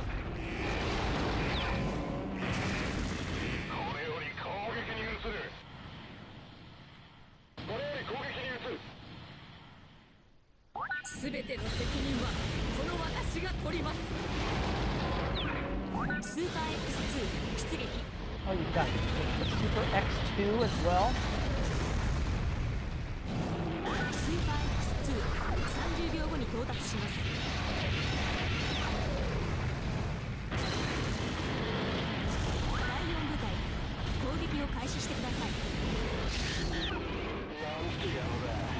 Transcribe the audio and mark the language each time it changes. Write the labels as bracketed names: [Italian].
[Japanese] これより攻撃に移る。これより攻撃に移る。全ての責任はこの私が取ります。スーパー X2 出撃。 [English] Oh, you've got the Super X2 as well? [Japanese] スーパー X2 30秒後に到達します。第4部隊攻撃を開始してください。なんて野郎だ。